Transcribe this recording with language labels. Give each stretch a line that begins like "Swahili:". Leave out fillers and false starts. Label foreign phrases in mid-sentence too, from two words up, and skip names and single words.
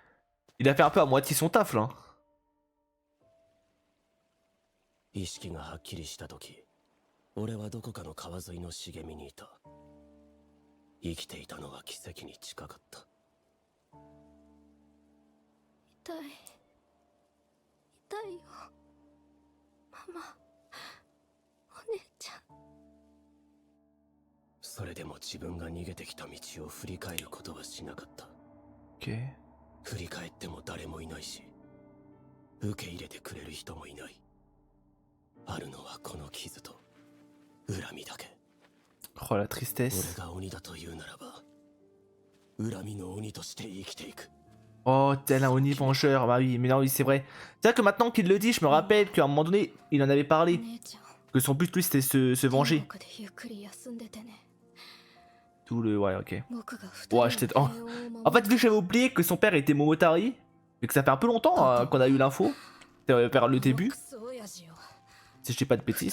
French: Il a fait un peu à moitié son taf là.
Japanese: 意識がはっきりした時、俺はどこかの川沿いの茂みにいた。生きていたのが奇跡に近かった。痛い痛いよママ、お姉ちゃん。それでも自分が逃げてきた道を振り返ることはしなかった。
French: Ok.
Japanese: 振り返っても誰もいないし、受け入れてくれる人もいない。あるのはこの傷と恨みだけ。
French: Oh la tristesse.
Japanese: 俺が鬼だというならば、恨みの鬼として生きていく。
French: Oh, tel un Oni vengeur. Bah oui, mais non, oui, c'est vrai. C'est vrai que maintenant qu'il le dit, je me rappelle qu'à un moment donné, il en avait parlé. Que son but, lui, c'était se venger. Tout le. Ouais, ok. Ouais, j'étais. Oh. En fait, vu que j'avais oublié que son père était Momotari, et que ça fait un peu longtemps qu'on a eu l'info, vers le début, si je dis pas de bêtises.